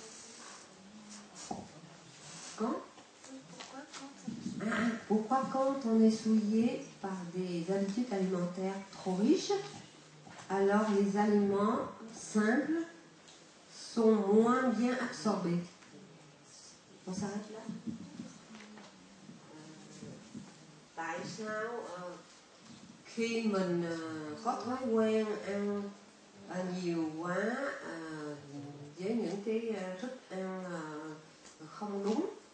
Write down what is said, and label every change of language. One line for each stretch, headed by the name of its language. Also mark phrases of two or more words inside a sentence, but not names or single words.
French: Pourquoi quand on est souillé par des habitudes alimentaires trop riches, alors les aliments simples sont moins bien absorbés? On s'arrête là.
Vietnamese: Tại sao khi mình có thói quen ăn nhiều quá với những cái thức ăn không đúng,